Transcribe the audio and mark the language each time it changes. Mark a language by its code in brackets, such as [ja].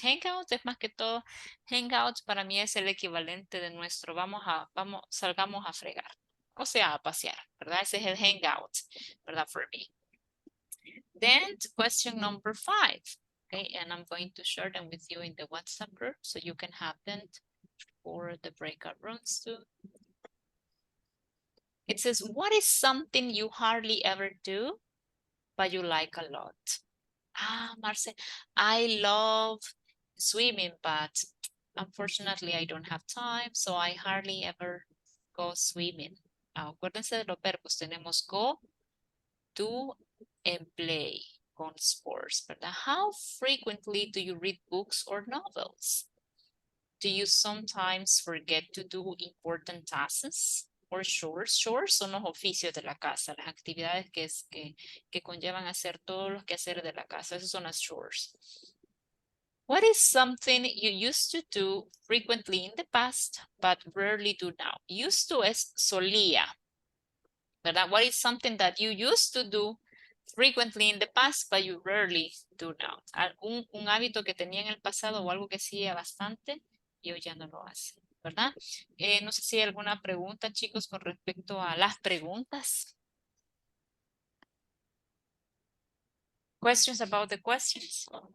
[es] Hangout es más que todo, hangout para mí es el equivalente de nuestro salgamos a fregar, o sea, a pasear, ¿verdad? Ese es el hangout, ¿verdad? [en] For me. Then question number 5, okay, and I'm going to share them with you in the WhatsApp group so you can have them for the breakout rooms too. It says, what is something you hardly ever do, but you like a lot? Marce, I love swimming, but unfortunately I don't have time, so I hardly ever go swimming. [es] Acuérdense de los verbos, tenemos go, do, and play con sports, ¿verdad? [en] How frequently do you read books or novels? Do you sometimes forget to do important tasks or chores? [es] Chores son los oficios de la casa, las actividades que conllevan hacer todos los quehaceres de la casa. Esas son las chores. [en] What is something you used to do frequently in the past, but rarely do now? [es] Used to es solía, ¿verdad? [en] What is something that you used to do frequently in the past, but you rarely do now? [es] Un hábito que tenía en el pasado o algo que hacía bastante y hoy ya no lo hace, ¿verdad? No sé si hay alguna pregunta, chicos, con respecto a las preguntas. [en] Questions about the questions?